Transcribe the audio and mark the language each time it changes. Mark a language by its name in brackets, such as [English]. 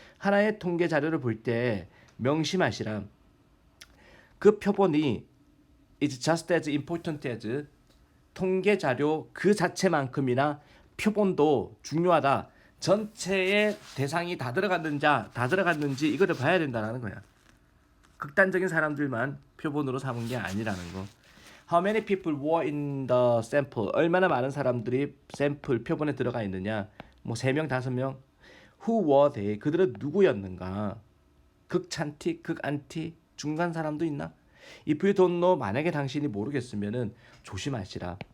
[Korean] 하나의 통계 자료를 볼 때 명심하시라. 그 표본이 [English] is just as important as, [Korean] 통계 자료 그 자체만큼이나 표본도 중요하다. 전체의 대상이 다 들어갔는지 이거를 봐야 된다는 거야. 극단적인 사람들만 표본으로 삼은 게 아니라는 거. [English] How many people were in the sample? [Korean] 얼마나 많은 사람들이 샘플 표본에 들어가 있느냐? 뭐 3명, 5명? [English] Who were they? [Korean] 그들은 누구였는가? 극찬티, 극안티, 중간 사람도 있나? [English] If you don't know, [Korean] 만약에 당신이 모르겠으면은 조심하시라.